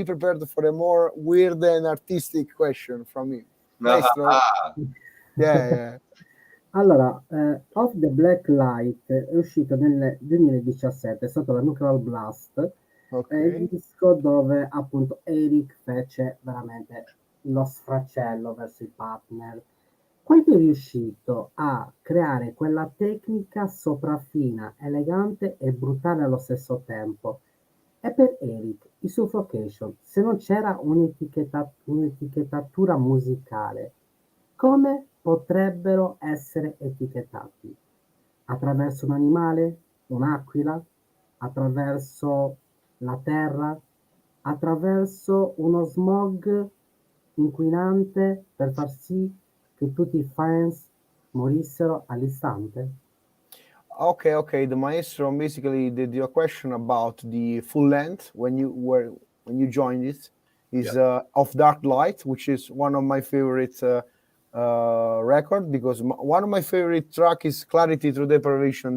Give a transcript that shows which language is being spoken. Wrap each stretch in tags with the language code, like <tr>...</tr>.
<en>Be prepared for a more weird and artistic question from him. Maestro. Yeah.</en> <it>Allora, Off the Black Light è uscito nel 2017 sotto la Nuclear Blast, è il disco dove appunto Eric fece veramente lo sfracello verso i partner. Quanto è riuscito a creare quella tecnica sopraffina, elegante e brutale allo stesso tempo? E per Eric, i Suffocation, se non c'era un'etichettatura musicale, come potrebbero essere etichettati? Attraverso un animale, un'aquila, attraverso la terra, attraverso uno smog inquinante per far sì che tutti i fans morissero all'istante?</it> <en>Okay. The Maestro basically did your question about the full length when you joined it is Of Dark Light, which is one of my favorite record, because one of my favorite track is Clarity Through Deprivation.</en>